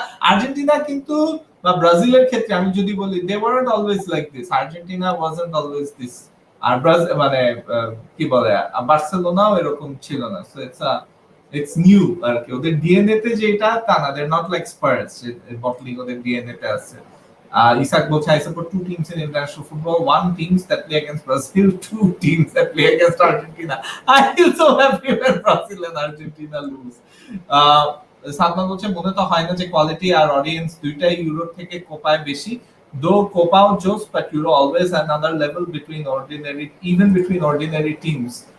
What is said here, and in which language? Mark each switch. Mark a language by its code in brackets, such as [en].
[bn] Argentina কিন্তু বা ব্রাজিলের ক্ষেত্রে আমি যদি বলি, [en] They weren't always like this, Argentina wasn't always this. [bn] আর Brazil মানে কি বলে, বার্সেলোনাও এরকম ছিল না, [en] so it's new [bn] আর কি, ওদের ডিএনএ তে যেটা তা না, [en] they not like Spurs, [bn] bottling ওদের ডিএনএ তে আছে। [en] Isak [bn] বলছে, [en] I support two teams in international football, one teams that play against Brazil, two teams that play against Argentina. I feel so happy when Brazil and Argentina lose. [bn] Sadman বলছে, মনে তো হয় না যে কোয়ালিটি আর audience দুইটাই Europe থেকে কোপায় বেশি, [en] though Copa jokes, but Euro always another level between ordinary, even between ordinary teams.